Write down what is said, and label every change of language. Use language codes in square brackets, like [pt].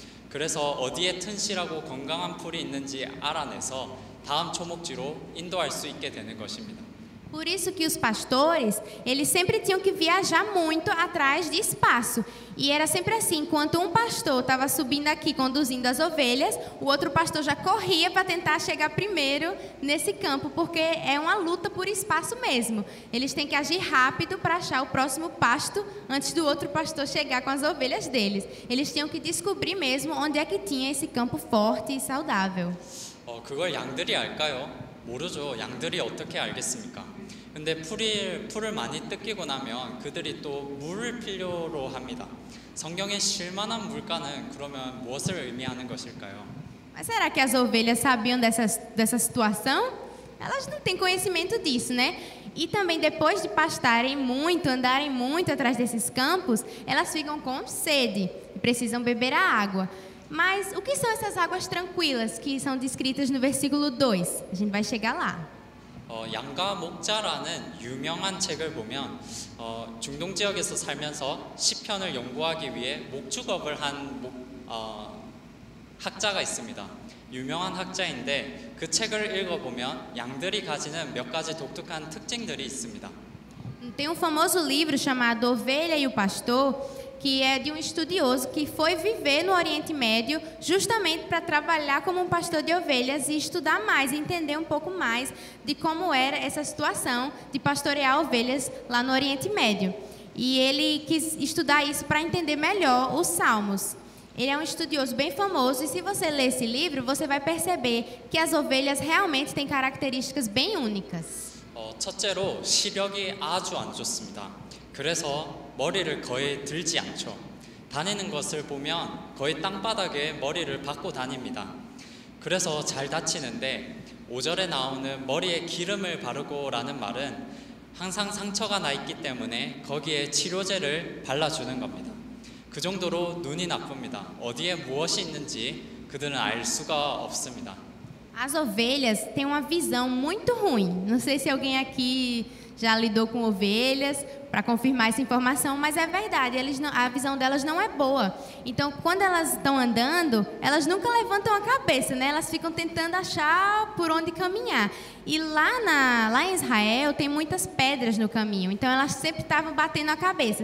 [ko] 그래서 어디에 튼실하고 건강한 풀이 있는지 알아내서 다음 초목지로 인도할 수 있게 되는 것입니다. [pt] Por isso que os pastores, eles sempre tinham que viajar muito atrás de espaço. E era sempre assim, enquanto um pastor estava subindo aqui, conduzindo as ovelhas, o outro pastor já corria para tentar chegar primeiro nesse campo, porque é uma luta por espaço mesmo. Eles têm que agir rápido para achar o próximo pasto antes do outro pastor chegar com as ovelhas deles. Eles tinham que descobrir mesmo onde é que tinha esse campo forte e saudável. [ko] 그걸 양들이 알까요? 모르죠. 양들이 어떻게 알겠습니까? 근데 풀을 많이 뜯기고 나면 그들이 또 물을 필요로 합니다. 성경에 쉴만한 물가는 그러면 무엇을 의미하는 것일까요? [pt] Mas será que as ovelhas sabiam dessa situação? Elas não têm conhecimento disso, né? E também depois de pastarem muito, andarem muito atrás desses campos, elas ficam com sede e precisam beber a água. Mas o que são essas águas tranquilas que são descritas no versículo 2? A gente vai chegar lá. [ko] 양과 목자라는 유명한 책을 보면 중동 지역에서 살면서 시편을 연구하기 위해 목축업을 한 학자가 있습니다. 유명한 학자인데 그 책을 읽어보면 양들이 가지는 몇 가지 독특한 특징들이 있습니다. [pt] Tem um famoso livro chamado Ovelha e o Pastor, que é de um estudioso que foi viver no Oriente Médio justamente para trabalhar como um pastor de ovelhas e estudar mais, entender um pouco mais de como era essa situação de pastorear ovelhas lá no Oriente Médio. E ele quis estudar isso para entender melhor os Salmos. Ele é um estudioso bem famoso e se você ler esse livro, você vai perceber que as ovelhas realmente têm características bem únicas. [ko] 첫째로 시력이 아주 안 좋습니다. 그래서 머리를 거의 들지 않죠. 다니는 것을 보면 거의 땅바닥에 머리를 박고 다닙니다. 그래서 잘 다치는데 5절에 나오는 머리에 기름을 바르고라는 말은 항상 상처가 나 있기 때문에 거기에 치료제를 발라주는 겁니다. 그 정도로 눈이 나쁩니다. 어디에 무엇이 있는지 그들은 알 수가 없습니다. [pt] As ovelhas têm uma visão muito ruim. Não sei se alguém aqui já lidou com ovelhas para confirmar essa informação, mas é verdade, a visão delas não é boa. Então, quando elas estão andando, elas nunca levantam a cabeça, né? Elas ficam tentando achar por onde caminhar. E lá em Israel tem muitas pedras no caminho, então elas sempre estavam batendo a cabeça.